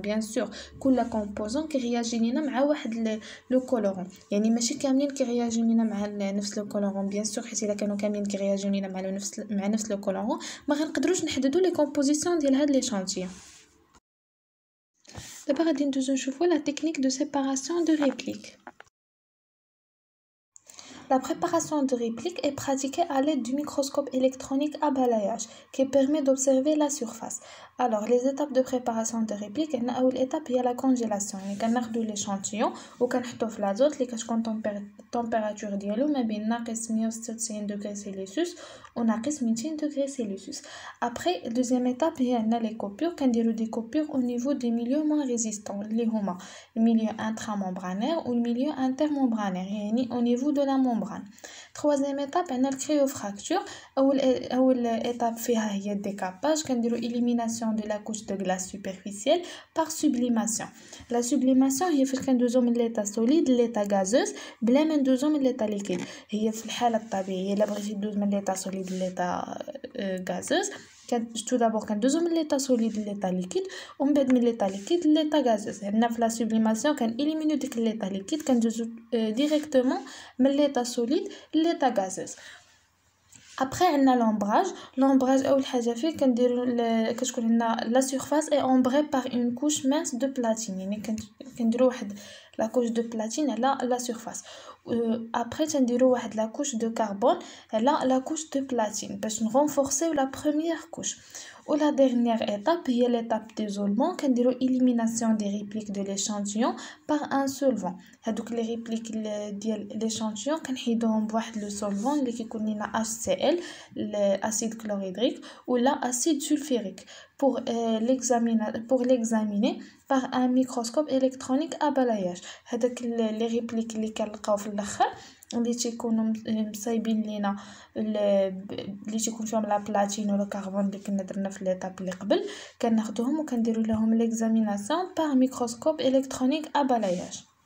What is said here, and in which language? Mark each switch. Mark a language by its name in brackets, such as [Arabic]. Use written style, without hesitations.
[Arabic] بيان سور كل كومبوزون كيرياجي لينا مع واحد لو كولورون، يعني ماشي كاملين كيرياجيو لينا مع نفس لو كولورون. بيان سور حيت الا كانوا كاملين كيرياجيو لينا مع نفس لو كولورون ما غنقدروش نحددو لي كومبوزيسيون ديال هاد ليشانتيون. دابا غادي ندوزو نشوفو لا تكنيك دو سيباراسيون دو ريبليك. [French] La préparation de répliques est pratiquée à l'aide du microscope électronique à balayage qui permet d'observer la surface. Alors, les étapes de préparation de répliques, l'étape il y a la congélation. On a l'échantillon ou on a l'azote qui a température [Arabic] ديالو ما بين ناقص [French] 196 degrés Celsius ou ناقص 200 degrés Celsius. Après, deuxième étape, il y a les coupures. On a des coupures au niveau des milieux moins résistants, les هما le milieu intramembranaire ou le milieu intermembranaire, [Arabic] يعني [French] au niveau de la membrane. Troisième étape, on a le cryofracture. [Arabic] أول étape فيها هي [French] décapage. [Arabic] كنديرو [French] élimination de la couche de glace superficielle par sublimation. [Arabic] La sublimation هي فاش كندوزو من [French] l'état solide l'état gazeuse [Arabic] بلا ما ندوزو من l'état liquide. هي في الحالة الطبيعية إلا بغيتي دوز من l'état solide l'état gazeuse [French] tout d'abord [Arabic] كندوزو من l'état solide l'état liquide ومن بعد من l'état liquide l'état gazeuse. هنا في la sublimation كنإليمينيو ديك l'état liquide كندوزو directement من l'état solide l'état gazeuse. [French] Après on a l'ombrage [Arabic] اول حاجه فيه كنديروا كتكون لنا [French] la surface est ombrée par une couche mince de platine [Arabic] يعني كنديروا واحد [French] la couche de platine على la surface. Après [Arabic] تنديروا واحد [French] la couche de carbone على la couche de platine باش renforcer la première couche. Ou la dernière étape هي l'étape d'isolement [Arabic] كنديروا [French] élimination des répliques de l'échantillon par un solvant. [Arabic] هذوك les répliques ديال l'échantillon كنحيدوهم بواحد [French] le solvant [Arabic] اللي كيكون لنا [French] HCl l'acide chlorhydrique ou l'acide sulfurique pour l'examiner par un microscope électronique à balayage. [Arabic] هذاك les répliques اللي كنلقاو في الاخر اللي تيكونوا مصايبين لينا اللي تيكون فيهم لا بلاتين ولا كربون اللي كنا درنا في ليطاب اللي قبل كناخذوهم وكنديروا لهم ليكزاميناسيون بار ميكروسكوب الكترونيك ا بالاياج.